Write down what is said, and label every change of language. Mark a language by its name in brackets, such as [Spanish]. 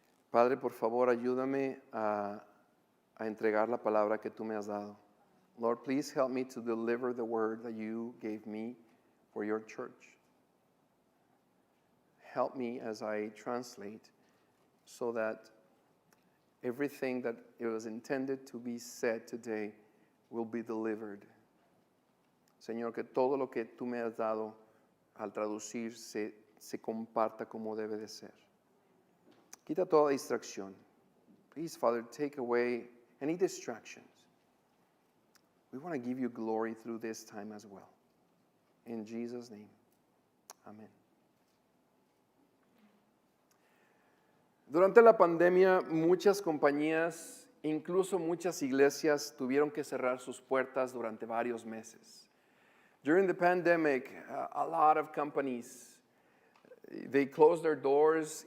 [Spanish] Padre, por favor, ayúdame a entregar la palabra que tú me has dado. [English] Lord, please help me to deliver the word that you gave me for your church. Help me as I translate so that everything that it was intended to be said today will be delivered. [Spanish] Señor, que todo lo que tú me has dado al traducir se comparta como debe de ser. Quita toda distracción. [English] Please, Father, take away any distractions. We want to give you glory through this time as well. In Jesus' name, amen. [Spanish] Durante la pandemia, muchas compañías, incluso muchas iglesias, tuvieron que cerrar sus puertas durante varios meses. [English] During the pandemic, a lot of companies, they closed their doors.